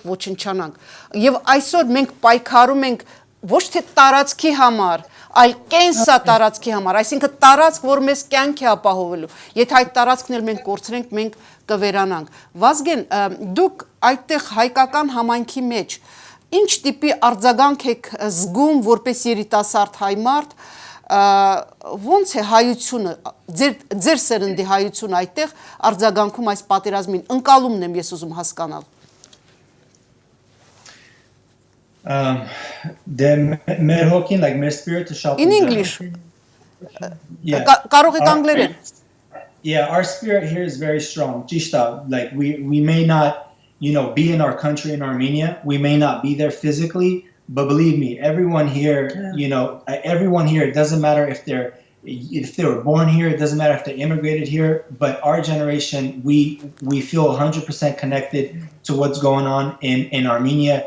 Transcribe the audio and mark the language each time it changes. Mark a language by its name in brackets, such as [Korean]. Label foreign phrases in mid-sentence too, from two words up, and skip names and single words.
[Armenian] ոչնչանանք։ Եվ այսօր մենք պայքարում ենք ոչ թե տարածքի համար, այլ կենսա տարածքի համար, այսինքն տարածք, որ մեզ կյանք է ապահովելու։ Եթե այդ տարածքն էլ մենք կորցրենք, մենք կվերանանք։ Վազգեն, դուք այդտեղ հայկական համայնքի մեջ ինչ տիպի արձագանք եք զգում որպես երիտասարդ հայ մարդ, ոնց է հայությունը, ձեր սերնդի հայությունը այդտեղ արձագանքում այս պատերազմին, ընկալումն եմ ես ուզում հասկանալ։ Մեր հոգին, like մեր spirit շատ [English] In English. Yeah. [Armenian] Կարող եք անգլերեն։ [English] Yeah, our spirit here is very strong. Jishta, like we may not, be in our country in Armenia. We may not be there physically, but believe me, everyone here, everyone here, it doesn't matter if they were born here, it doesn't matter if they immigrated here, but our generation, we feel 100% connected to what's going on in Armenia.